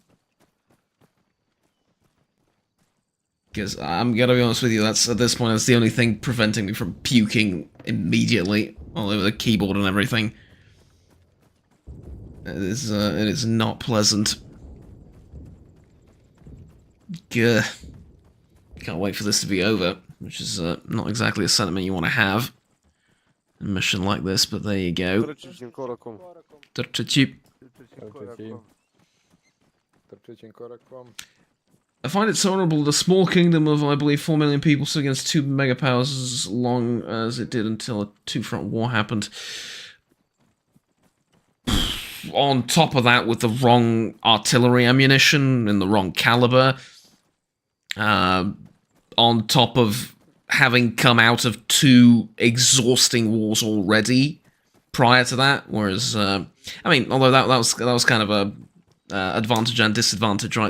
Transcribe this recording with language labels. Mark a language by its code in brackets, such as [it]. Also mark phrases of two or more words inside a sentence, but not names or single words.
[en] Because I'm gonna be honest with you, that's at this point that's the only thing preventing me from puking immediately all over the keyboard and everything. It is not pleasant. Gah. Can't wait for this to be over, which is not exactly a sentiment you want to have in a mission like this, but there you go. [hr] Trčećim korakom. Trčeći. Trčećim korakom. [en] I find it so honorable the small kingdom of, I believe, 4 million people stood against 2 megapowers as long as it did until a two-front war happened. On top of that, with the wrong artillery ammunition and the wrong caliber, on top of having come out of 2 exhausting wars already prior to that, whereas, I mean, although that was kind of a advantage and disadvantage, right?